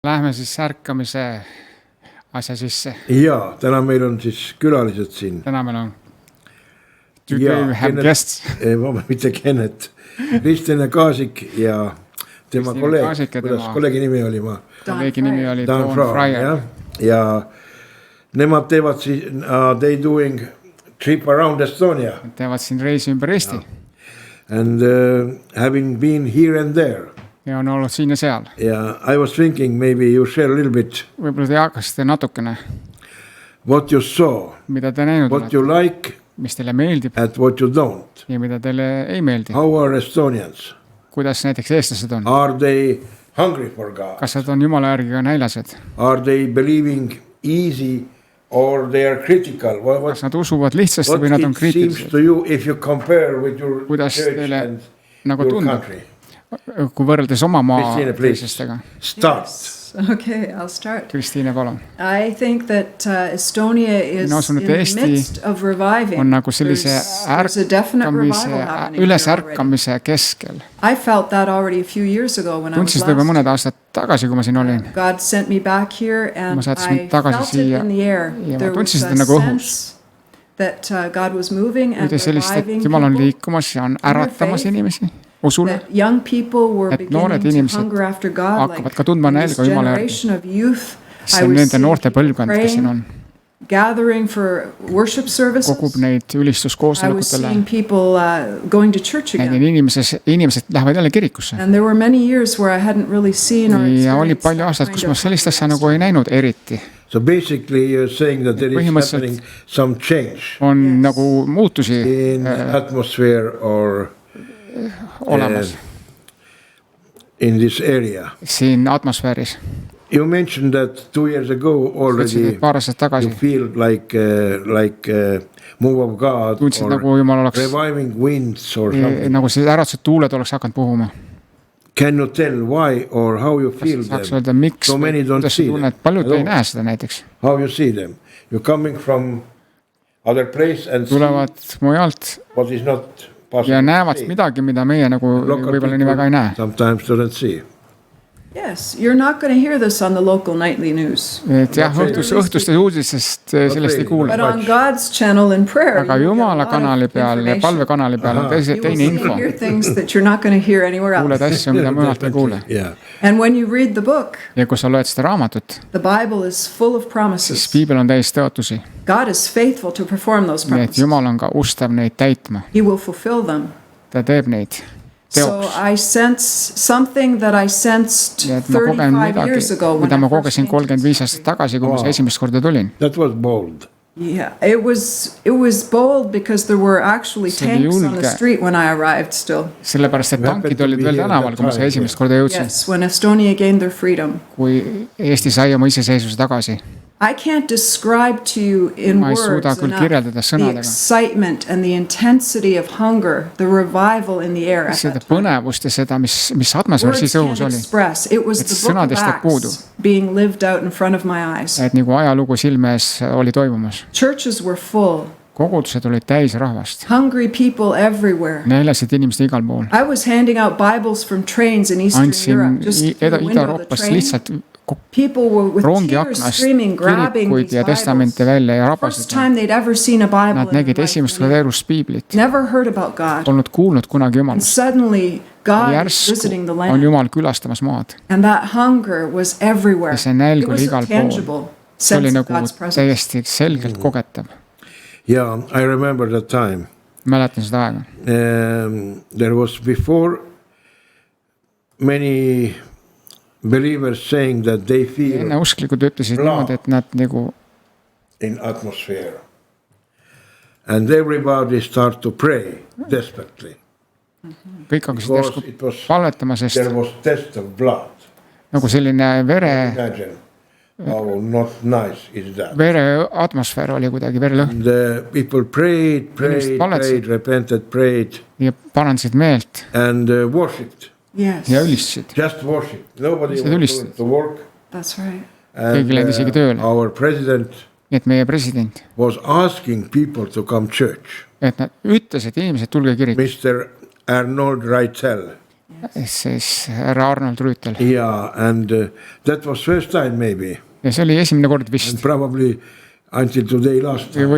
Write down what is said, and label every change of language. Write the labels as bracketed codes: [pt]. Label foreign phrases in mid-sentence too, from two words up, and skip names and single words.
[et] Lähme siis ärkamise asja sisse. Jaa, täna meil on siis külalised siin. Täna meil on [en] today we have guests. [et] Mitte Kenneth. Kristjan Kaasik ja tema kolleeg. Kuidas kolleegi nimi oli? Kolleegi nimi oli Don Fryer. Ja nemad teevad siis, [en] they doing trip around Estonia. [et] Teevad siin reisi ümber Eesti. [en] And having been here and there. [et] Ja on olnud siin ja seal. [en] Yeah, I was thinking maybe you share a little bit. [et] Võib-olla te jagate natukene. [en] What you saw. [et] Mida te näinud [en] what olete. You like. [et] Mis teile meeldib. [en] And what you don't. [et] Ja mida teile ei meeldi. [en] How are Estonians? [et] Kuidas näiteks eestlased on? [en] Are they hungry for God? [et] Kas nad on Jumala järgi ka näilased? [en] Are they believing easy or they are critical? [et] Kas nad usuvad lihtsasti või nad on kriitilised? [en] What it seems to you if you compare with your church and [et] nagu [en] your country? [et] Kui võrreldes oma maa teisestega. [en] Start. Okay, I'll start. [et] Kristiine, palun. [en] I think that Estonia is in the midst of reviving. [et] On nagu sellise ülesärkamise keskel. [en] I felt that already a few years ago when I was last. [et] Tundsin mõned aastad tagasi, kui ma siin olin. [en] God sent me back here and I felt it in the air. There was a sense that God was moving and reviving [et] Jumal on liikumas ja on äratamas inimesi. Usule, et noored inimesed hakkavad ka tundma nälga Jumala järgi. See on nende noorte põlvkond, kes siin on. Kogub neid ülistuskoosolekutele. Need inimesed lähevad jälle kirikusse. Ja oli palju aastad, kus ma sellist asja nagu ei näinud eriti. [en] So basically you're saying that there is happening some change. [et] On nagu muutusi [en] in atmosphere or [et] olemas. [en] In this area. [et] Siin atmosfääris. [en] You mentioned that 2 years ago already you feel like move of God [et] tundsid, or nagu [en] reviving winds or something. [et] Nagu see äratused tuuled oleks hakanud puhuma. [en] Can you tell why or how you feel them? So many don't see them. [et] Paljud ei näe seda näiteks. [en] How you see them? You're coming from other place and [et] tulevad mujalt. [en] What is not [et] ja näevad midagi, mida meie nagu võib-olla nii väga ei näe. [en] Sometimes don't see. Yes, you're not going to hear this on the local nightly news. [et] Et jah, õhtustes uudistest sellest ei kuule. [en] But on God's channel in prayer. [et] Aga Jumala kanali peal ja palvekanali peal on teine info. [en] You hear things that you're not going to hear anywhere else. [et] Kuuled asju, mida mujalt ei kuule. [en] And when you read the book. [et] Ja kui sa loed seda raamatut. [en] The Bible is full of promises. [et] Siis Piibel on täis tõotusi. [en] God is faithful to perform those promises. [et] Nii et Jumal on ka ustav neid täitma. [en] He will fulfill them. [et] Ta teeb neid. [en] So I sense something that I sensed 35 years ago when [et] ma kogesin 35 aastat tagasi, kui ma esimest korda tulin. [en] That was bold. Yeah, it was bold because there were actually tanks on the street when I arrived still. [et] Sellepärast et tankid olid veel tänaval, kui ma esimest korda jõudsin. [en] Yes, when Estonia gained their freedom. [et] Kui Eesti sai oma iseseisvuse tagasi. [en] I can't describe to you in words the excitement and the intensity of hunger, the revival in the air. [et] Seda põnevust ja seda, mis atmosfääris siis õhus oli. [en] It was the book of Acts being lived out in front of my eyes. [et] Et nagu ajalugu silme ees oli toimumas. [en] Churches were full. [et] Kogudused olid täis rahvast. [en] Hungry people everywhere. [et] Näelased inimesed igal pool. [en] I was handing out Bibles from trains in Eastern Europe. [et] Ida-Euroopas lihtsalt rongi aknast kirikuid ja testamente välja ja rabasid. Nad nägid esimest korda elus Piiblit. Polnud kuulnud kunagi Jumalast. Järsku on Jumal külastamas maad. Ja see nälg oli igal pool. See oli nagu täiesti selgelt kogetav. [en] Yeah, I remember that time. [et] Mäletan seda aega. [en] There was before many believers saying that they feel [et] enne usklikud ütlesid niimoodi, et nad nagu [en] in atmosphere. And everybody start to pray desperately. [et] Kõik hakkasid järsku palvetama, sest [en] there was test of blood. [et] Nagu selline vere [en] how not nice is that. [et] Vere atmosfäär oli kuidagi verelõhn. [en] The people prayed, repented, prayed. [et] Ja parandasid meelt. [en] And worshipped. Yes. [et] Ja ülistasid. [en] Just worship. Nobody was to work. That's right. [et] Keegi läinud isegi tööle. [en] Our president [et] et meie president [en] was asking people to come church. [et] Et nad ütles, et inimesed tulge kirikusse. [en] Mr. Arnold Reitel. [et] siis härra Arnold Rüütel. [en] Yeah, and that was first time maybe. [et] Ja see oli esimene kord vist. [en] And probably until today last time.